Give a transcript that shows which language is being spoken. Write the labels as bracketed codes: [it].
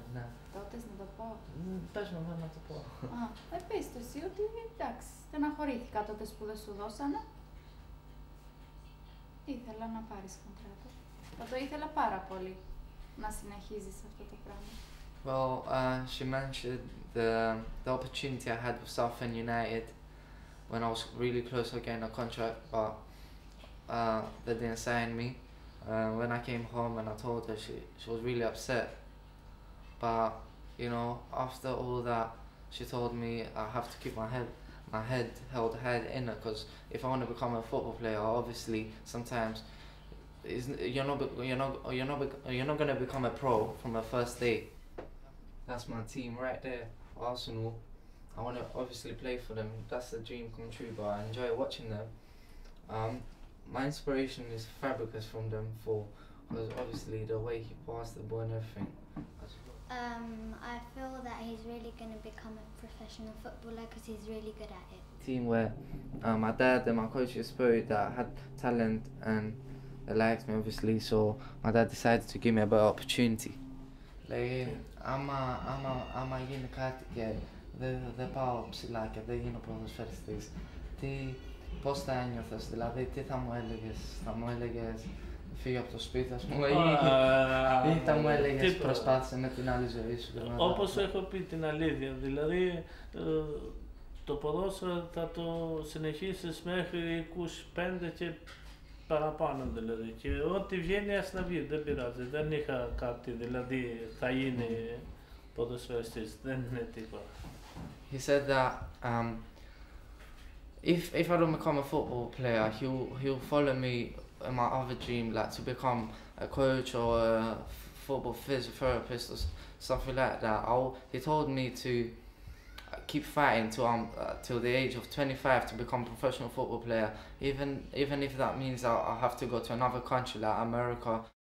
[el] Ναι. Τότε να το πω. Πες με εμένα να το πω. Πες το εσύ ότι εντάξει, στεναχωρήθηκα τότε που δεν σου δώσανε. Ήθελα να πάρεις κοντράτο. Θα το ήθελα πάρα πολύ να συνεχίζεις αυτό το πράγμα. [en] Well, she mentioned the opportunity I had with Southend United when I was really close to getting a contract, but they didn't sign me. When I came home and I told her, she was really upset. But you know, after all that, she told me I have to keep my head held high in it, because if I want to become a football player, obviously sometimes you're not going to become a pro from a first day. That's my team right there, Arsenal. I want to obviously play for them. That's the dream come true, but I enjoy watching them. My inspiration is Fabregas from them, because obviously the way he passed the ball and everything. I feel that he's really going to become a professional footballer because he's really good at it. Team where my dad and my coach spirit that had talent and they liked me obviously, so my dad decided to give me a better opportunity. [el] Like, άμα γίνει κάτι και δεν πάω ψηλά και δεν γίνω ποδοσφαιριστής, πώς θα ένιωθες, δηλαδή τι θα μου έλεγες φύγει από το σπίτι, ας πούμε, ή θα μου έλεγες προσπάθησε με την άλλη ζωή σου. Όπως έχω πει την αλήθεια, δηλαδή το ποδόσφαιρο θα το συνεχίσεις μέχρι 25 και παραπάνω δηλαδή, και ό,τι βγαίνει ας να βγει, δεν πειράζει, δεν είχα κάτι, δηλαδή θα είναι ποδοσφαιριστής, δεν είναι τίποτα. [en] He said that if I don't become a football player, he'll follow me in my other dream, like to become a coach or a football physiotherapist or something like that. He told me to keep fighting till the age of 25 to become a professional football player, even if that means I'll have to go to another country like America.